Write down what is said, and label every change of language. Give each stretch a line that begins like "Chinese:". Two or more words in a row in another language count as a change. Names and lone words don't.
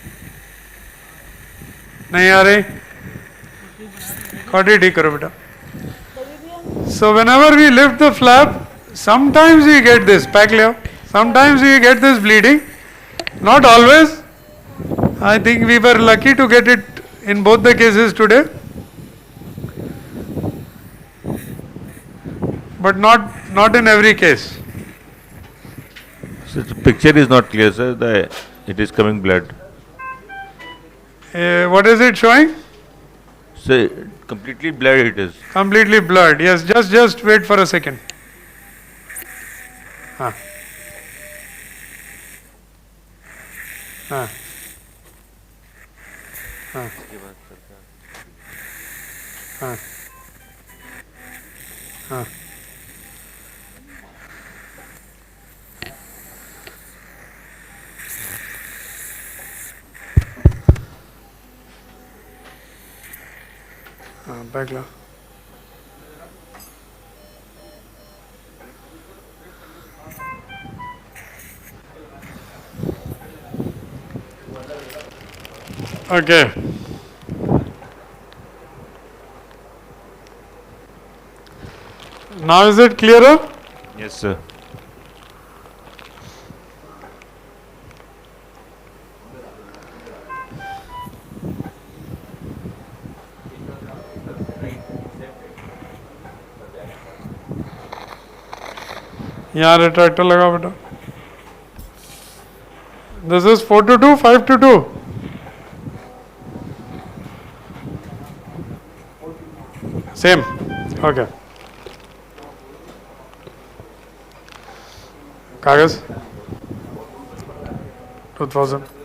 Hindi: नहीं आ रही. कॉटी ठीक करो बेटा.
English: So whenever we lift the flap, sometimes we get this pack layer. Sometimes we get this bleeding. Not always. I think we were lucky to get it in both the cases today. But not in every case. So the picture is not clear, sir. It is coming blood. What is it showing? So completely blood it is. Completely blurred. Yes, just wait for a second.
Hindi: हाँ. हाँ. हाँ. हाँ. हाँ. हाँ, बैक ला.
English: Okay. Now is it clearer? Yes, sir.
Hindi: यहाँ retractor लगा बेटा.
English: This is 4 to 2, 5 to 2. Same. Okay.
Hindi: कागज 2000.